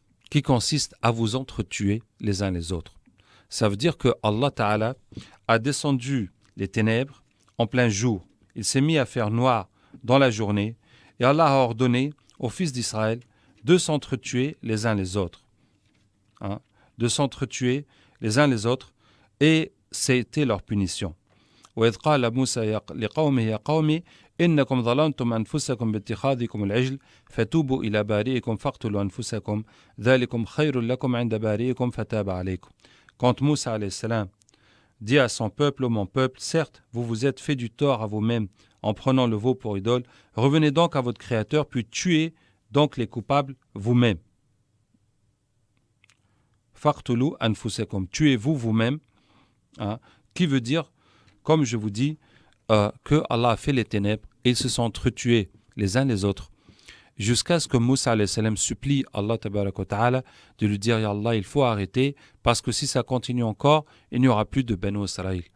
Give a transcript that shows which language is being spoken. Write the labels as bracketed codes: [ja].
[fr] Qui consiste à vous entretuer les uns les autres. Ça veut dire que Allah Ta'ala a descendu les ténèbres en plein jour. Il s'est mis à faire noir dans la journée et Allah a ordonné aux fils d'Israël de s'entretuer les uns les autres. De s'entretuer les uns les autres, et c'était leur punition. [ar] وإذ قال موسى لقومه يا قوم إنكم ظلمتم أنفسكم باتخاذكم العجل فتوبوا إلى بارئكم فاقتلوا أنفسكم ذلكم خير لكم عند بارئكم فتاب عليكم. [fr] Quand Moussa alayhi salam dit à son peuple, ô mon peuple, certes, vous vous êtes fait du tort à vous-même en prenant le veau pour idole, revenez donc à votre Créateur, puis tuez donc les coupables vous-même. [ar] Faqtulu anfusakum, [fr] tuez-vous vous-même, qui veut dire, comme je vous dis, que Allah a fait les ténèbres et ils se sont entretués les uns les autres, jusqu'à ce que Moussa alayhi salam supplie Allah [ar] tabaraka wa ta'ala [fr] de lui dire, ya Allah, il faut arrêter, parce que si ça continue encore, il n'y aura plus de Benu Israël.